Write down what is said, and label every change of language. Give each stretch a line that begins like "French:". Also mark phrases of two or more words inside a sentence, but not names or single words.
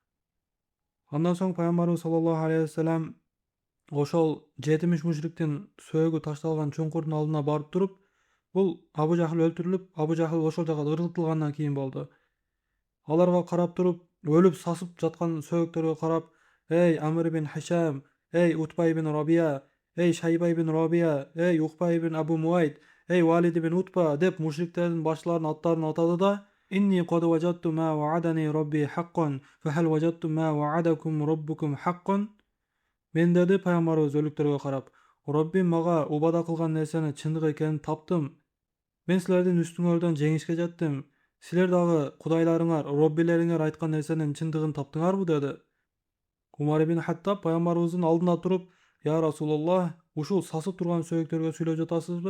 Kyrgyz: Андан соң пайгамбарыбыз
Arabic: صلى الله عليه وسلم
Kyrgyz: ошол 70 мушриктин сөөгү ташталган чуңкурдун алдына барып туруп, бул Абу Жахл өлтүрүлүп, Абу Жахл ошол жака ыргытылгандан кийин болду. Аларга карап туруп, өлүп сасып жаткан сөөгтөргө карап, "Эй Амр ибн Хишам, эй Утба ибн Рабия, эй Шайба ибн Рабия, эй Уқба ибн Абу Муайт, эй Валид ибн Утба" деп мушриктердин башларынын аттарын атады да,
Arabic: "إني قد وجدت ما وعدني ربي حقا فهل وجدت ما وعدكم ربكم حقا"
Kyrgyz: Мен деди пайгамбарыбыз өлүктөргө карап, "Роббим мага убада кылган нерсени чындык экенин таптым. Мен силердин үстүңөрдөн жеңишке жеттим. Силер дагы кудайларыңар, роббилериңер айткан нерсенин чындыгын таптыңарбы" деди. Умар ибн Хаттаб пайгамбарыбыздын алдында туруп,
Arabic: "يا رسول الله,
Kyrgyz: ушул сасып турган сөөгтөргө сүйлөп жатасызбы?